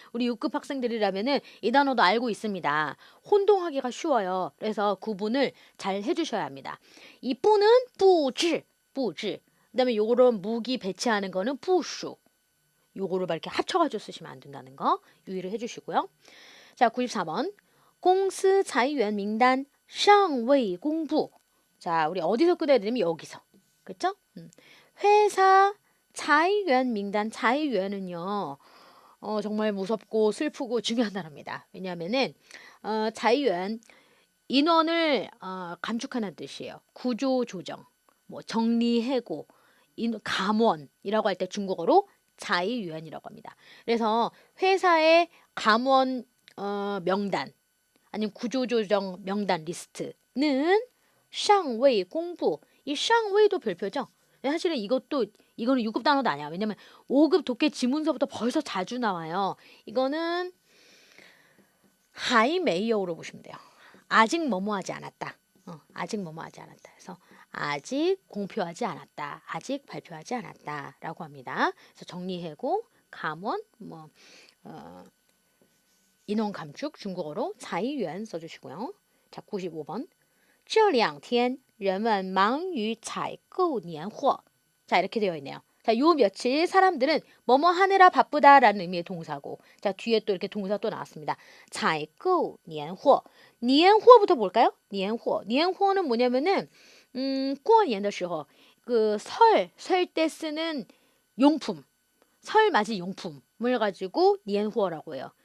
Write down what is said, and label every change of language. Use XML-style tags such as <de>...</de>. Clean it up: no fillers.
<ko>우리 6급 학생들이라면은 이 단어도 알고 있습니다. 혼동하기가 쉬워요. 그래서 구분을 잘 해주셔야 합니다. 이 뿌는 뿌즈. 그다음에 요런 무기 배치하는 거는 뿌슈. 요거를 막 이렇게 합쳐가지고 쓰시면 안 된다는 거 유의를 해주시고요. 자, 94번.</ko> <zh>公司裁员名单尚未公布.</zh> <ko>자, 우리 어디서 끊어야 되냐면 여기서. 그렇죠? 회사 裁员 名单, 裁员은요. 정말 무섭고 슬프고 중요한 단어입니다. 왜냐하면은 裁员 인원을 감축하는 뜻이에요. 구조 조정, 뭐 정리해고, 감원이라고 할 때 중국어로 裁员이라고 합니다. 그래서 회사의 감원 명단 아니면 구조조정 명단 리스트는 尚未 공부. 이 尚未도 별표죠. 사실은 이거는 6급 단어도 아니야. 왜냐면 5급 독해 지문서부터 벌써 자주 나와요. 이거는</ko> <zh>还没有</zh> <ko>로 보시면 돼요. 아직 뭐뭐하지 않았다. 아직 뭐뭐하지 않았다. 그래서 아직 공표하지 않았다. 아직 발표하지 않았다라고 합니다. 그래서 정리해고, 감원, 인원 감축 중국어로 裁员 써주시고요. 자, 95번.</ko> <zh>这两天人们忙于采购年货.</zh> <ko>자, 이렇게 되어 있네요. 자, 요 며칠 사람들은 뭐뭐 하느라 바쁘다라는 의미의 동사고, 자, 뒤에 또 이렇게 동사 또 나왔습니다.</ko> <zh>采购年货.</zh> <ko>年货부터 볼까요? 年货는 뭐냐면은</ko> <zh>过年的时候</zh> <ko>그 설 때 쓰는 용품, 설 맞이 용품을 가지고 年货라고 해요.</ko>